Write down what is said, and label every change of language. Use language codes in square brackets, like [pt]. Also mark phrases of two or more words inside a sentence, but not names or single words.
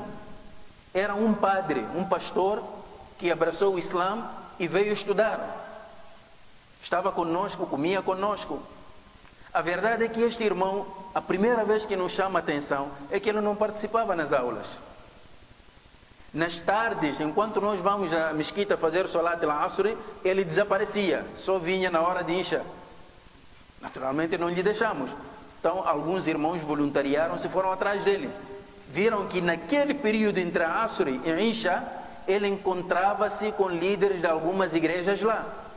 [pt] Era um padre, um pastor que abraçou o Islã e veio estudar. Estava conosco, comia conosco. A verdade é que este irmão, a primeira vez que nos chama a atenção é que ele não participava nas aulas. Nas tardes, enquanto nós vamos à mesquita fazer [ar] صلاة العصر, [pt] ele desaparecia, só vinha na hora de Isha. Naturalmente não lhe deixamos. Então alguns irmãos voluntariaram-se e foram atrás dele. Viram que naquele período entre a Asr e a Isha, ele encontrava-se com líderes de algumas igrejas lá.